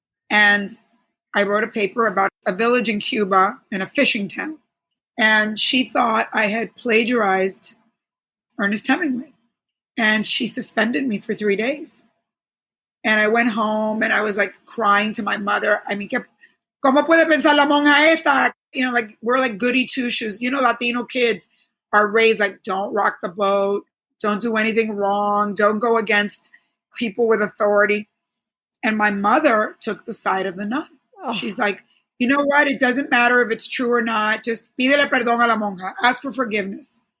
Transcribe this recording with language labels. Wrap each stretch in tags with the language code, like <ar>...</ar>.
<en>And I wrote a paper about a village in Cuba in a fishing town. And she thought I had plagiarized Ernest Hemingway. And she suspended me for 3 days. And I went home and I was like crying to my mother. I mean,</en> <es>¿cómo puede pensar la monja esta?</es> <en>You know, like we're like goody two-shoes. You know, Latino kids are raised like, don't rock the boat. Don't do anything wrong. Don't go against people with authority. And my mother took the side of the nun. Oh. She's like, you know what? It doesn't matter if it's true or not. Just</en> <es>pídele perdón a la monja.</es> <en>Ask for forgiveness.</en>